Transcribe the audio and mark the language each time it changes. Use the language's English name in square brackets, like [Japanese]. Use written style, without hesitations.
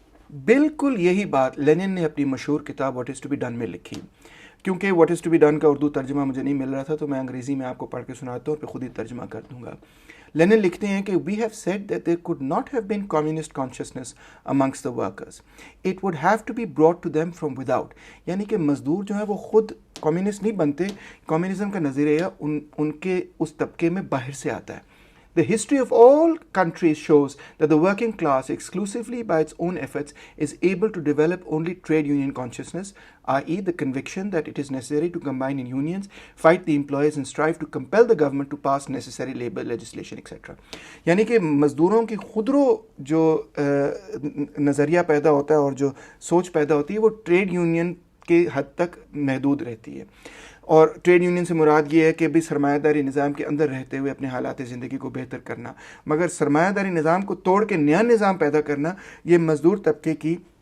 [Urdu] بالکل یہی بات لینن نے اپنی مشہور کتاب what is to be done میں لکھی۔ کیونکہ what is to be done کا اردو ترجمہ مجھے نہیں مل رہا تھا تو میں انگریزی میں آپ کو پڑھ کے سناتا ہوں اور پھر خود ہی ترجمہ کر دوں گا۔ لینن لکھتے ہیں کہ [English] we have said that there could not have been communist consciousness amongst the workers. It would have to be brought to them from without. [Urdu] یعنی کہ مزدور جو ہیں وہ خود کمیونسٹ نہیں بنتے، کمیونزم کا نظریہ ان کے اس طبقے میں باہر سے آتا ہے۔ [English] The history of all countries shows that the working class, exclusively by its own efforts, is able to develop only trade union consciousness, i.e. the conviction that it is necessary to combine in unions, fight the employers and strive to compel the government to pass necessary labor legislation, etc. [Urdu] یعنی کہ مزدوروں کی خودرو جو نظریہ پیدا ہوتا ہے اور جو سوچ پیدا ہوتی ہے وہ ٹریڈ یونین کے حد تک محدود رہتی ہے، اور ٹریڈ یونین سے مراد یہ ہے کہ بھی سرمایہ داری نظام کے اندر رہتے ہوئے اپنے حالات زندگی کو بہتر کرنا، مگر سرمایہ داری نظام کو توڑ کے نیا نظام پیدا کرنا یہ مزدور طبقے کی